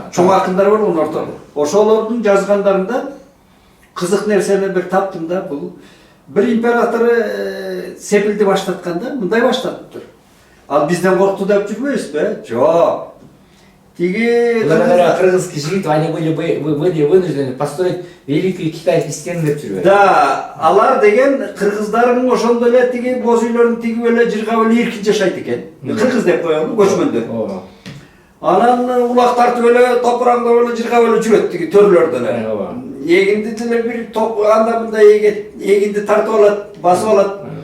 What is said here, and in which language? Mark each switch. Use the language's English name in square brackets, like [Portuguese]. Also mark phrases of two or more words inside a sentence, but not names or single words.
[Kyrgyz] чоң акындар бар онун ортодо. Ошолордун жазгандарында кызык нерсени бир таптым да, бул бир император сепилди баштатканда мындай баштаптыр. Ал бизден коркту деп жүрбөйсүзбү? Жок. Тиги кыргызский жигит, [Russian] они были вынуждены построить великую китайскую стену [Kyrgyz] деп жүрбөйт. Да, алар деген кыргыздардын ошондой эле тиги боз үйлөрүн тигип эле жыргап эле эркин жашайт экен. Кыргыз деп коелу, көчмөндөр. Анан улак тартып эле, топураңдап эле жыргап эле жүрөт тиги төрлөрдөн эле. Эгинди деле бир топ анда мында эгинди тартып алат, басып алат.